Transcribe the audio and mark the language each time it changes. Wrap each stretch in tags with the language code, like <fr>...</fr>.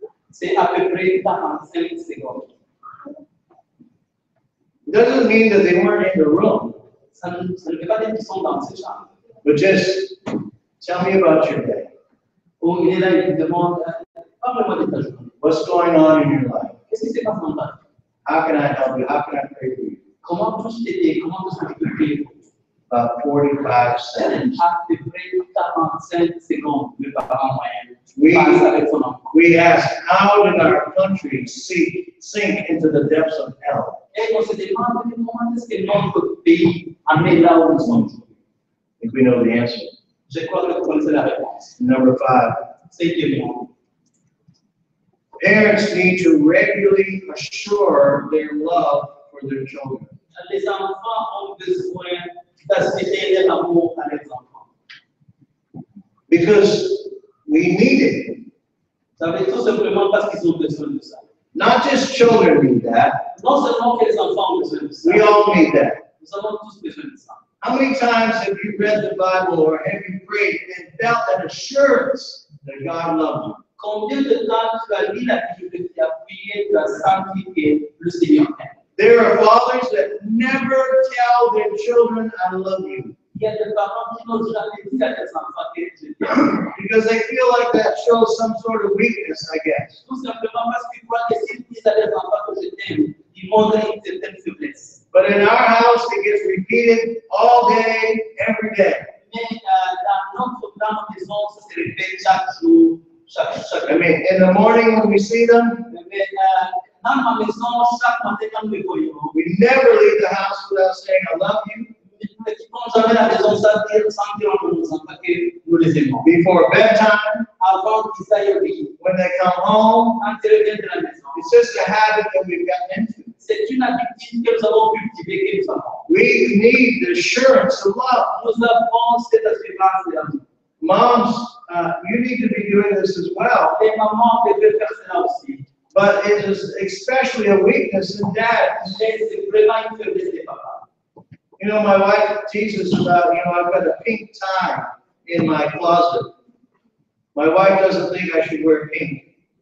<fr>C'est à peu près 45 secondes.</fr> <en>It doesn't mean that they weren't in the room,</en> <fr>Ça ne veut pas dire qu'ils sont dans cette chambre.</fr> <en>but just tell me about your day.</en> <fr>Où il est là, il te demande, parle-moi de ta journée.</fr> <en>What's going on in your life?</en> <fr>Qu'est-ce qui s'est passé dans ta vie?</fr> <en>How can I help you? How can I pray for you?</en> <fr>Comment puis-je t'aider? Comment est-ce que je peux prier pour toi?</fr> <en>About 45 seconds.</en> <fr>À peu près 45 secondes, le parent moyen</fr> <en>We,</en> <fr>passe avec son enfant.</fr> <en>we ask, how did our country sink into the depths of hell?</en> <fr>Et on se demande comment est-ce que notre pays en est là où nous sommes aujourd'hui.</fr> <en>I think we know the answer.</en> <fr>Je crois que vous connaissez la réponse.</fr> <en>Number 5.</en> <fr>Cinquièmement,</fr> <en>Parents need to regularly assure their love for their children.</en> <fr>les enfants ont besoin d'assurer leur amour à leurs enfants.</fr> <en>Because we need it.</en> <fr>Ça veut tout simplement parce qu'ils ont besoin de ça.</fr> <en>Not just children need that.</en> <fr>Non seulement que les enfants ont besoin de ça,</fr> <en>We all need that.</en> <fr>nous avons tous besoin de ça.</fr> <en>How many times have you read the Bible or have you prayed and felt an assurance that God loves you?</en> <fr>Combien de temps tu as lu la Bible, tu as prié, tu as senti que le Seigneur t'aime?</fr> <en>There are fathers that never tell their children, I love you,</en> <fr>Il y a des parents qui n'ont jamais dit à leurs enfants que je t'aime.</fr> <en>because they feel like that shows some sort of weakness, I guess.</en> <fr>Tout simplement parce qu'ils croient que s'ils disent à leurs enfants que je t'aime, ils montrent une certaine faiblesse.</fr> <en>But in our house, it gets repeated all day, every day.</en> <fr>Mais dans notre maison, ça se répète chaque jour, chaque</fr> <en>I mean, in the morning when we see them,</en> <fr>Mais dans ma maison, chaque matin, quand nous les voyons,</fr> <en>we never leave the house without saying, I love you.</en> <fr>nous ne quittons jamais la maison sans dire à nos enfants que nous les aimons.</fr> <en>Before bedtime,</en> <fr>Avant qu'ils aillent au lit,</fr> <en>when they come home,</en> <fr>quand ils reviennent de la maison,</fr> <en>it's just a habit that we've gotten into.</en> <fr>c'est une habitude que nous avons cultivée, que nous avons.</fr> <en>We need the assurance of love.</en> <fr>Nous avons cette assurance de l'amour.</fr> <en>Moms, you need to be doing this as well,</en> <fr>Les mamans devaient faire cela aussi.</fr> <en>but it is especially a weakness in dads.</en> <fr>Mais c'est vraiment une faiblesse des papas.</fr> <en>You know, my wife teases about, I've got a pink tie in my closet. My wife doesn't think I should wear pink.</en>